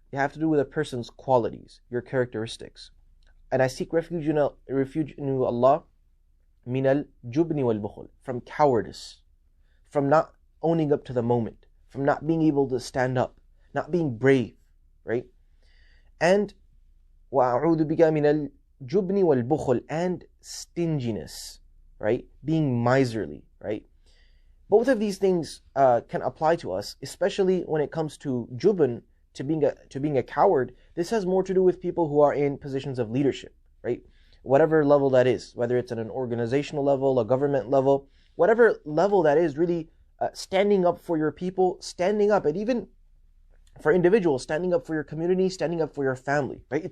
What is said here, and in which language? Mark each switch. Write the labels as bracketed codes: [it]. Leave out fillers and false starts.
[en] They have to do with a person's qualities, your characteristics. And I seek refuge in Allah min al-jubni wal-bukhl, from cowardice, from not owning up to the moment, from not being able to stand up, not being brave, right? And [ar] وَأَعُوذُ بِكَ مِنَ الْجُبْنِ وَالْبُخْلِ, [en] and stinginess, right? Being miserly, right? Both of these things can apply to us, especially when it comes to jubn, to being a coward. This has more to do with people who are in positions of leadership, right? Whatever level that is, whether it's at an organizational level, a government level, whatever level that is, really standing up for your people, standing up, and even for individuals, standing up for your community, standing up for your family, right?